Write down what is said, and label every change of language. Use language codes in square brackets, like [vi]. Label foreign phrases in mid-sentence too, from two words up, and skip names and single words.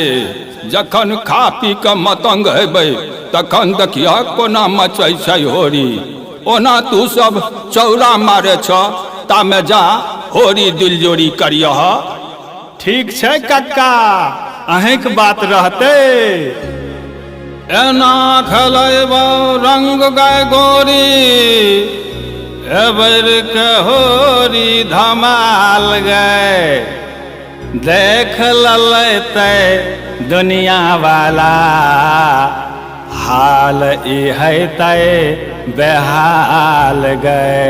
[mai] जखन खा पी के मतंग हेबै तखन देखिया कोना मचै छै होरी। ओना तू सब चौरा मारे छ, तामे जा होरी दिलजोरी करियह। ठीक छै काका, अहेंक बात रहते। एना खेलैबो रंग गाय गोरी, एबर के होरी धमाल गए। देख ललैते दुनिया वाला, हाल ई हैते बेहाल गए।